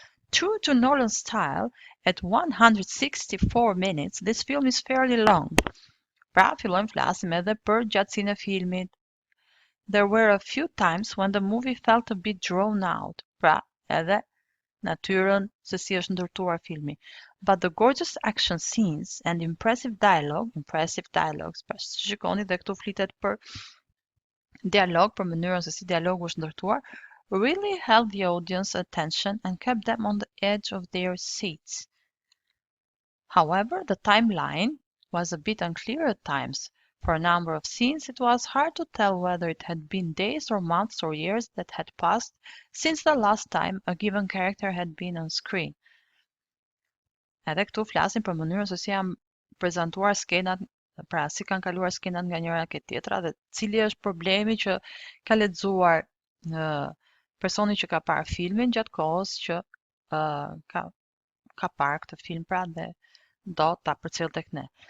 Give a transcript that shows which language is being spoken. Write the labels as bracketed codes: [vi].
[en] True to Nolan's style, at 164 minutes, this film is fairly long. [sq] Pra, fillojmë flasim edhe për gjatësinë e filmit. [en] There were a few times when the movie felt a bit drawn out. [sq] Pra, edhe natyrën se si është ndërtuar filmi. [en] But the gorgeous action scenes and impressive dialogues, [sq] pra shikoni dhe këtu flitet për dialog, për mënyrën se si dialogu është ndërtuar, [en] really held the audience attention and kept them on the edge of their seats. However, the timeline was a bit unclear at times. For a number of scenes, it was hard to tell whether it had been days or months or years that had passed since the last time a given character had been on screen. [sq] Edhe këtu flasim për mënyrën se si janë prezantuar skenat, pra si kanë kaluar skenat nga njëra ke tjetra dhe cili është problemi që ka lexuar personi që ka parë filmin gjatë kohës që ka parë këtë film, pra dhe do ta përcjell tek ne.